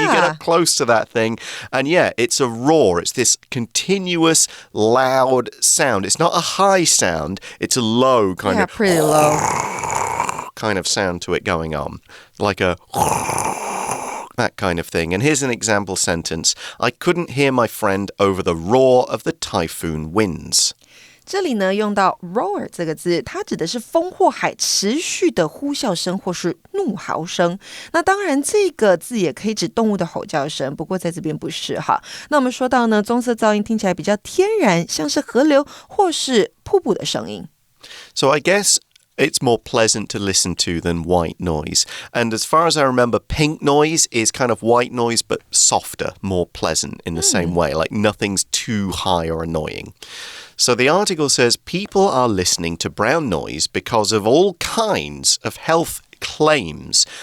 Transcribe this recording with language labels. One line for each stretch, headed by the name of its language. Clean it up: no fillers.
English: You get up close to that thing, and yeah, it's a roar. It's this continuous, loud sound. It's not a high sound. It's a low kind of pretty low kind of sound to it going on, like a that kind of thing. And here's an example sentence. I couldn't hear my friend over the roar of the typhoon winds.
Chinese: 这里呢用到 roar 这个字，它指的是风或海持续的呼啸声或是怒嚎声。那当然这个字也可以指动物的吼叫声，不过在这边不是哈。那我们说到呢，棕色噪音听起来比较天然，像是河流或是瀑布的声音。
English: So I guess it's more pleasant to listen to than white noise. And as far as I remember, pink noise is kind of white noise, but softer, more pleasant in the same way, like nothing's too high or annoying. So the article says people are listening to brown noise because of all kinds of health claims.